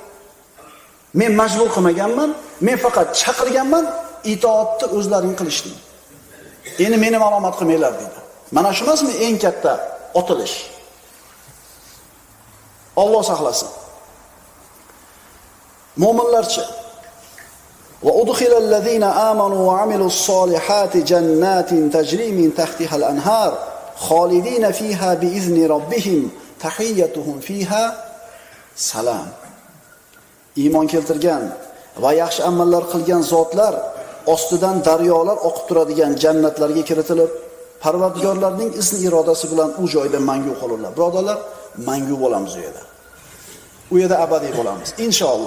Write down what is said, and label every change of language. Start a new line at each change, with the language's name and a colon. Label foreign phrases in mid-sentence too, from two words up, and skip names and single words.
Uzbek: Men majbur qilmaganman, men faqat chaqirganman, itoatni o'zlaring qilishding. Endi meni ma'lumot qilmanglar deydi. Mana shu emasmi eng katta otilish? Alloh saqlasin.
Arabic: Mo'minlarcha وأدخل الذين آمنوا وعملوا الصالحات جنات تجري من تحتها الأنهار خالدين فيها بإذن ربهم تحيتهم فيها سلام.
Uzbek: Iymon keltirgan va yaxshi amallar qilgan zotlar ostidan daryolar oqib turadigan jannatlarga kiritilib, Parvardigorlarning izni irodasi bilan u joyda mangu qolurlar. Birodarlar, mangu bo'lamiz u yerda. U yerda abadiy bo'lamiz inshaalloh.